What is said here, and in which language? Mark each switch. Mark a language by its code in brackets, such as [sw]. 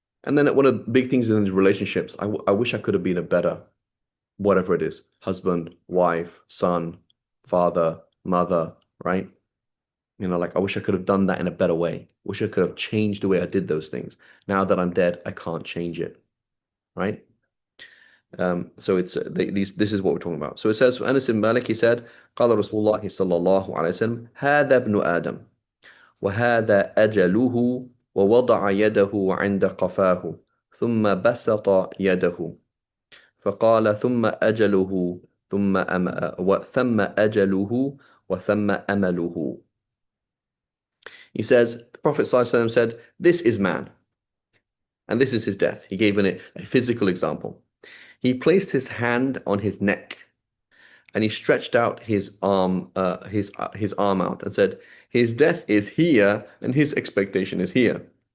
[en] And then one of the big things in relationships, I wish I could have been a better, whatever it is, husband, wife, son, father, mother, right? Like I wish I could have done that in a better way. Wish I could have changed the way I did those things. Now that I'm dead, I can't change it, right? So it's this is what we're talking about. So it says, for Anas ibn Malik, he said, [ar] قال رسول الله صلى الله عليه وسلم هذا ابن آدم وهذا أجله ووضع يده عند قفاه ثم بسط يده فقال ثم أجله ثم أجله وثم أمله. [en] He says, the Prophet ﷺ said, this is man, and this is his death. He gave a physical example. He placed his hand on his neck, and he stretched out his arm out and said, his death is here, and his expectation is here.